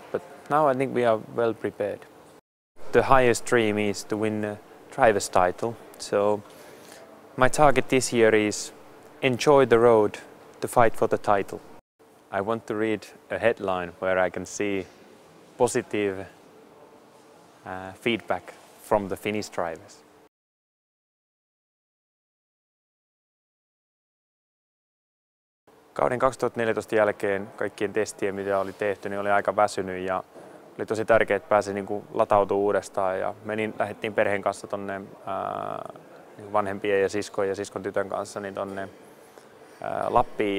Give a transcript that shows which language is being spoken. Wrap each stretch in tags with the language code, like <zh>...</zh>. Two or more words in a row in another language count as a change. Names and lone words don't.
<en>But now I think we are well prepared. The highest dream is to win a driver's title. So my target this year is enjoy the road to fight for the title. I want to read a headline where I can see positive feedback from the Finnish drivers.</en> <fi>Kauden 2014 jälkeen kaikkien testien, mitä oli tehty, niin oli aika väsynyt ja oli tosi tärkeää, että pääsi latautumaan uudestaan. Ja lähdettiin perheen kanssa tonne vanhempien ja siskon tytön kanssa niin tonne Lappiin.</fi>